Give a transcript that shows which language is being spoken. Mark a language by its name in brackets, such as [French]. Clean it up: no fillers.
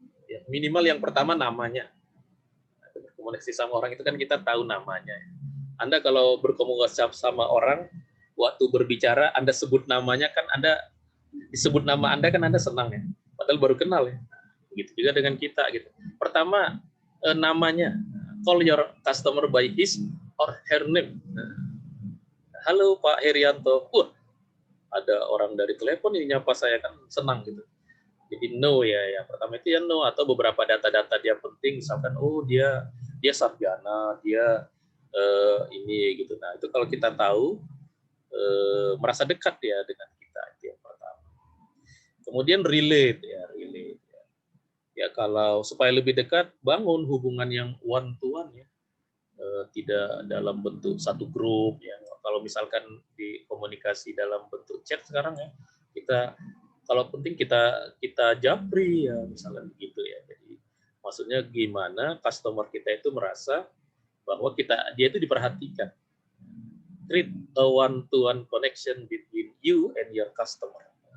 [Indonesian] Ya, minimal yang pertama namanya. Berkomunikasi sama orang itu kan kita tahu namanya. Anda kalau berkomunikasi sama orang, waktu berbicara Anda sebut namanya kan Anda disebut nama Anda kan Anda senang ya. Padahal baru kenal ya. Begitu juga dengan kita gitu. Pertama namanya, [English] call your customer by his or her name. [Indonesian] Halo Pak Herianto. Ada orang dari telepon ini nyapa saya kan senang gitu. Jadi know ya. Pertama itu ya know, atau beberapa data-data dia penting, misalkan dia sarjana, dia ini gitu. Nah, itu kalau kita tahu merasa dekat ya dengan kita, itu yang pertama. Kemudian relate. Ya, kalau supaya lebih dekat, bangun hubungan yang one to one ya, tidak dalam bentuk satu grup ya. Kalau misalkan di komunikasi dalam bentuk chat sekarang ya, kita kalau penting kita japri ya, misalnya begitu ya. Jadi maksudnya gimana customer kita itu merasa bahwa dia itu diperhatikan. [English] Create a one to one connection between you and your customer.